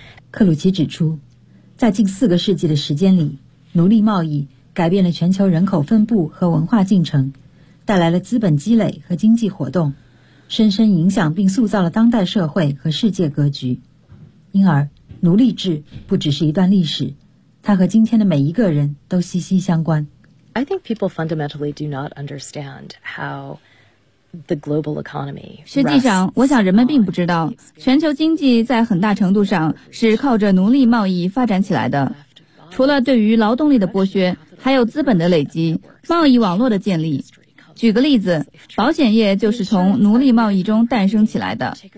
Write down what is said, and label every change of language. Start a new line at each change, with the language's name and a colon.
Chinese: 克鲁奇指出，在近四个世纪的时间里，奴隶贸易改变了全球人口分布和文化进程，带来了资本积累和经济活动，深深影响并塑造了当代社会和世界格局。因而，奴隶制不只是一段历史，它和今天的每一个人都息息相关。
English: I think people fundamentally do not understand how the global economy.
Chinese: 实际上，我想人们并不知道，全球经济在很大程度上是靠着奴隶贸易发展起来的。除了对于劳动力的剥削，还有资本的累积、贸易网络的建立。举个例子，保险业就是从奴隶贸易中诞生起来的。